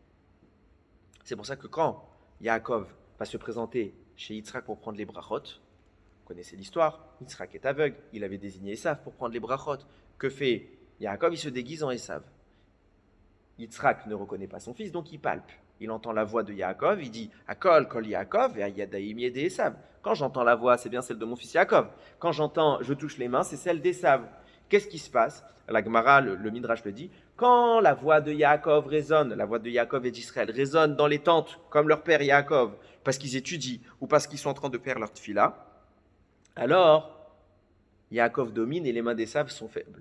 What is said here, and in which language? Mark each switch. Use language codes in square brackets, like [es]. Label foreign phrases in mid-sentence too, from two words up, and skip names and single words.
[fr] C'est pour ça que quand Yaakov va se présenter chez Yitzhak pour prendre les brachot, vous connaissez l'histoire, Yitzhak est aveugle, il avait désigné Esav pour prendre les brachot. Que fait Yaakov? Il se déguise en Esav. Yitzhak ne reconnaît pas son fils, donc il palpe. Il entend la voix de Yaakov, il dit « [he] הקול קול יעקב, [fr] et [he] הידיים ידי עשו ». [fr] Quand j'entends la voix, c'est bien celle de mon fils Yaakov. Quand je touche les mains, c'est celle d'Esav. Qu'est-ce qui se passe? La Gemara, le Midrash le dit, quand la voix de Yaakov résonne, la voix de Yaakov et d'Israël résonne dans les tentes, comme leur père Yaakov, parce qu'ils étudient ou parce qu'ils sont en train de faire leur tfila, alors Yaakov domine et les mains d'Esav sont faibles.